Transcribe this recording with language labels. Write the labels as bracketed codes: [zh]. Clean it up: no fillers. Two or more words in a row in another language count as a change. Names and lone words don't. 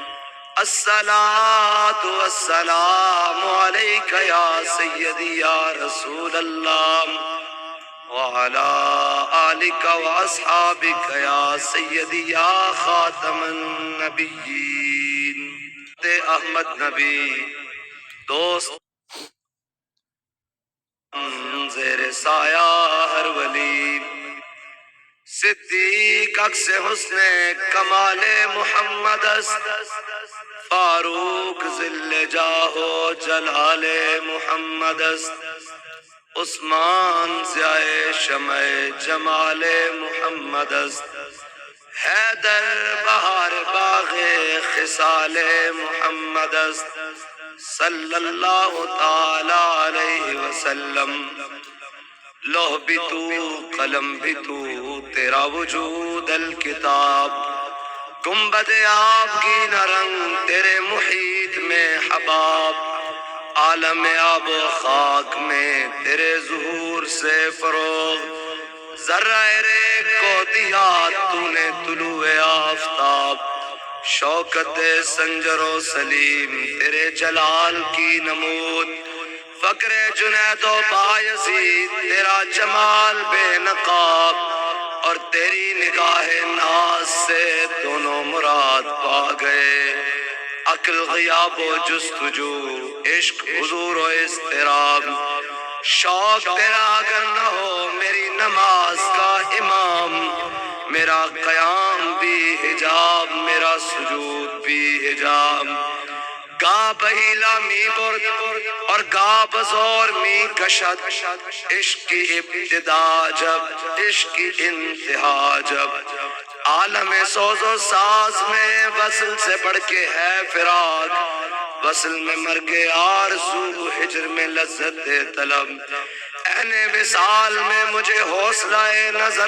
[ar] الصلاة والسلام عليك يا سيدي يا رسول الله وعلى آلك وأصحابك يا سيدي يا خاتم النبيين [fa] احمد نبی دوست زیر سایہ ہر ولی صدیق عکس حسن کمال محمد است فاروق ذل جاہ و جلال محمد است عثمان ضیاء شمع جمال محمد است حیدر بہار باغ خصال محمد است [ar] صلی اللہ تعالی علیہ وسلم [ur] لوح بھی تو قلم بھی تو تیرا وجود الکتاب گنبد آپ کی نرنگ تیرے محیط میں حباب عالم آب و خاک میں تیرے ظہور سے فروغ ذرہ ریگ کو دیا تو نے طلوع آفتاب شوکت سنجر و سلیم تیرے جلال کی نمود فقر جنید و بایزید تیرا جمال بے نقاب اور تیری نگاہ ناز سے دونوں مراد پا گئے عقل غیاب و جستجو عشق حضور و اضطراب شوق تیرا اگر نہ ہو میری نماز کا امام میرا قیام بھی حجاب میرا سجود بھی حجاب [fa] گا بہیلا می برد اور گا بزور می کشد [ur] عشق کی ابتدا جب عشق کی انتہا جب عالم سوز و ساز میں وصل سے بڑھ کے ہے فراق وصل میں مرگ آرزو ہجر میں لذت طلب این وصال میں مجھے حوصلہ نظر